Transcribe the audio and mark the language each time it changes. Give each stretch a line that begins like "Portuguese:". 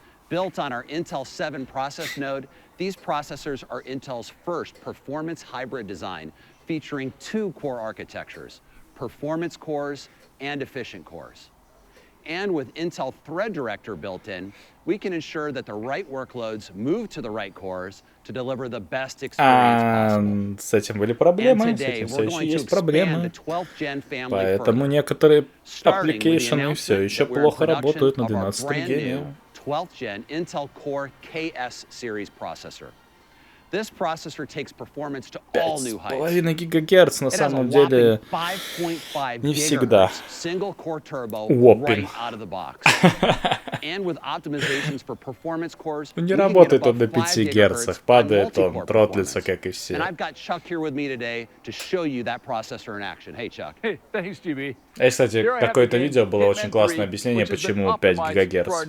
English: Built on our Intel 7 process node, these processors are Intel's first performance hybrid design, featuring 2 core architectures, performance cores and efficient cores. And with Intel Thread Director built in, we can ensure that the right workloads move to the right cores to deliver the best experience possible.
Russian: С этим были проблемы, с этим все еще есть проблемы. Поэтому некоторые аппликейшены все еще плохо работают на 12 гене.
English: 12th gen Intel Core KS series processor. This processor takes performance to all new heights.
Russian: 5,5 гигагерц на самом деле не всегда
English: single core turbo Whopping. right out of the box. And with optimizations for performance cores,
Russian: не работает он на 5 герцах, падает он, тротлится, как и все.
English: And I've got Chuck here with me today to show you that processor in action. Hey, Chuck. Hey, thanks, GB.
Russian: И, кстати, какое-то видео было очень классное объяснение, почему 5 гигагерц.